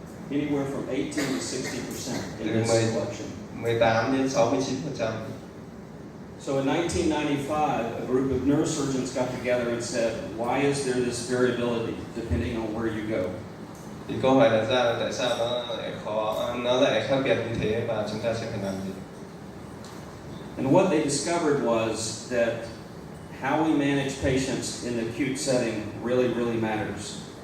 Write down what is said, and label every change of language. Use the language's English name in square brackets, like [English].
[English] Anywhere from 18 to 60% in this selection. [Vietnamese] 18 đến 69%. [English] So in 1995, a group of neurosurgeons got together and said, why is there this variability depending on where you go? [Vietnamese] Thì câu hỏi đặt ra là tại sao nó lại khác biệt như thế và chúng ta sẽ phải làm gì? [English] And what they discovered was that how we manage patients in the acute setting really matters.